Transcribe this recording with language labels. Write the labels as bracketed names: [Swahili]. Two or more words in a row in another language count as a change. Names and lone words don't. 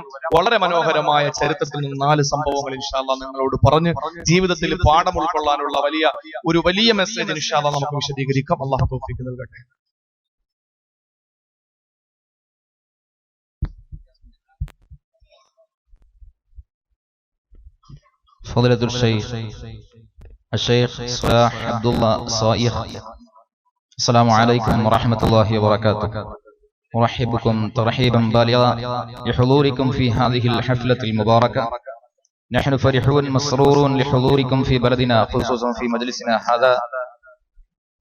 [Malayalam] വളരെ മനോഹരമായ ചരിത്രത്തിൽ നിന്ന് 4 സംഭവങ്ങൾ [Arabic] إن شاء الله [Malayalam] നിങ്ങളോട് പറഞ്ഞ് ജീവിതത്തിൽ പാഠം ഉൾക്കൊള്ളാനുള്ള വലിയ മെസ്സേജ് [Arabic] إن شاء الله [Malayalam] നമുക്ക് വിശദീകരിക്കാം. അല്ലാഹു തൗഫീഖ് നൽകട്ടെ. [Arabic] فضيلة الشيخ [Malayalam] സ്വലാഹ് അബ്ദുല്ലാ സായിഖ്. [Arabic] السلام عليكم ورحمة الله وبركاته. أرحبكم ترحيبا بالغا لحضوركم في هذه الحفلة المباركة. نحن فرحون مسرورون لحضوركم في بلدنا، خصوصا في مجلسنا هذا.